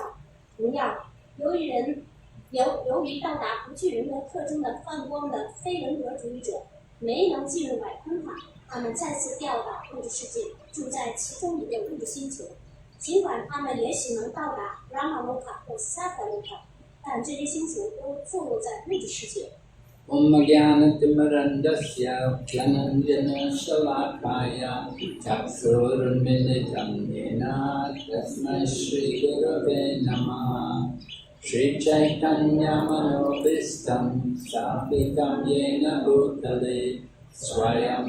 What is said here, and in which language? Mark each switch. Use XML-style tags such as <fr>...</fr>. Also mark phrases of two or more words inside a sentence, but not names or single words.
<zh>同样，由于到达不具人格特征的泛光的非人格主义者没能进入外昆塔，他们再次掉到物质世界，住在其中一个物质星球。尽管他们也许能到达 Brahmaloka 或 Satyaloka， 但这些星球都坐落在物质世界。</zh> <sa>ॐ ज्ञानतिमिरान्धस्य ज्ञानाञ्जनशलाकया चक्षुरुन्मीलितं येन तस्मै श्रीगुरवे नमः श्रीचैतन्यमनोऽभीष्टं स्थापितं येन भूतले स्वयं</sa>